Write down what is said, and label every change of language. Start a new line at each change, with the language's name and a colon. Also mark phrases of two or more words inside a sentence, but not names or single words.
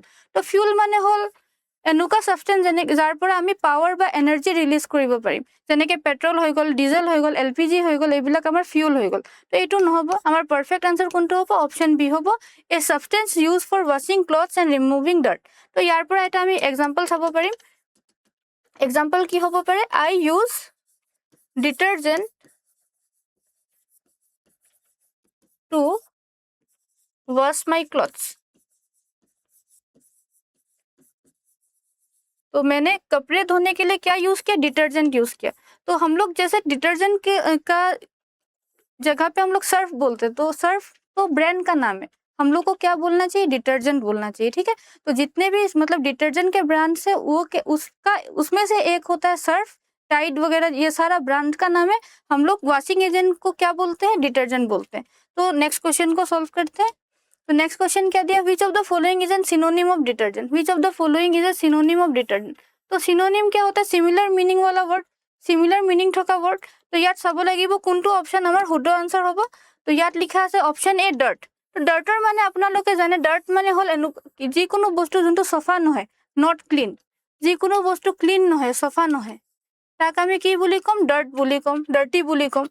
Assamese: তো ফিউল মানে হ'ল এনেকুৱা ছাবষ্টেঞ্চ যাৰ পৰা আমি পাৱাৰ বা এনাৰ্জি ৰিলিজ কৰিব পাৰিম, যেনেকৈ পেট্ৰল হৈ গ'ল, ডিজেল হৈ গ'ল, LPG হৈ গ'ল, এইবিলাক আমাৰ ফিউল হৈ গ'ল। তো এইটো নহ'ব। আমাৰ পাৰফেক্ট আনচাৰ কোনটো হ'ব, অপশ্যন বি হ'ব,
English: a substance used for washing clothes and removing dirt.
Assamese: তো ইয়াৰ পৰা এটা আমি এক্সাম্পল চাব পাৰিম। এক্সাম্পল কি হ'ব পাৰে,
English: I use detergent to wash my clothes.
Hindi: तो मैंने कपड़े धोने के लिए क्या यूज किया, डिटर्जेंट यूज किया। तो हम लोग जैसे डिटर्जेंट के का जगह पे हम लोग सर्फ बोलते हैं, तो सर्फ तो ब्रांड का नाम है, हम लोग को क्या बोलना चाहिए, डिटर्जेंट बोलना चाहिए, ठीक है। तो जितने भी मतलब डिटर्जेंट के ब्रांड्स है वो के उसका उसमें से एक होता है सर्फ, टाइड वगैरह, ये सारा ब्रांड का नाम है। हम लोग
English: washing agent
Hindi: को क्या बोलते हैं, डिटर्जेंट बोलते हैं। तो
English: next question
Hindi: को सॉल्व करते हैं। तो
English: next question
Hindi: क्या दिया,
English: which of the following is an synonym of detergent. which of the following is a synonym of detergent.
Hindi: तो सिनोनिम क्या होता है,
English: similar meaning
Hindi: वाला वर्ड,
English: similar meaning
Hindi: থকা वर्ड।
Assamese: तो ইয়াত চাব লাগিব কোনটো অপশন আমাৰ শুদ্ধ আনসাৰ হ'ব। তো ইয়াত লিখা আছে
English: option A dirt.
Assamese: তো ডাৰ্টৰ মানে আপোনালোকে জানে, ডাৰ্ট মানে হ'ল যিকোনো বস্তু যোনটো চফা নহয়,
English: not clean.
Assamese: যিকোনো বস্তু ক্লিন নহয়, চফা নহয়, তাক আমি কি বুলি ক'ম, ডাৰ্ট বুলি ক'ম, ডাৰ্টি বুলি ক'ম।